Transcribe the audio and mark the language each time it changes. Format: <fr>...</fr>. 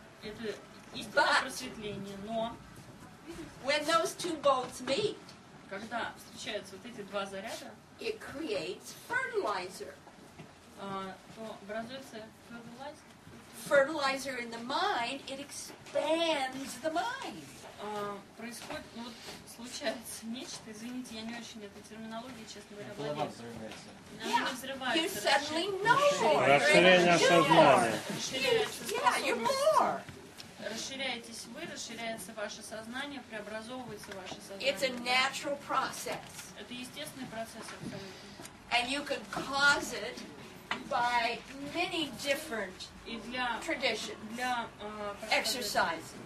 <ru>Это истинное просветление, но</ru> <en>when those two bolts meet,</en> <ru>когда встречаются вот эти два заряда,</ru> <en>it creates fertilizer.</en> <ru>То образуется</ru> <en>fertilizer in the mind, it expands the mind.</en> <ru>Происходит, ну вот случается нечто, извините, я не очень этой терминологией, честно говоря, владею. Она взрывается.</ru> <en>You suddenly know more.</en> <ru>Расширение сознания.</ru> <en>Yeah, you're more.</en> <ru>Расширяетесь вы, расширяется ваше сознание, преобразовывается ваше сознание.</ru> <en>It's a natural process.</en> <ru>Это естественный процесс абсолютно.</ru> <en>And you can cause it by many different traditions, exercises.</en>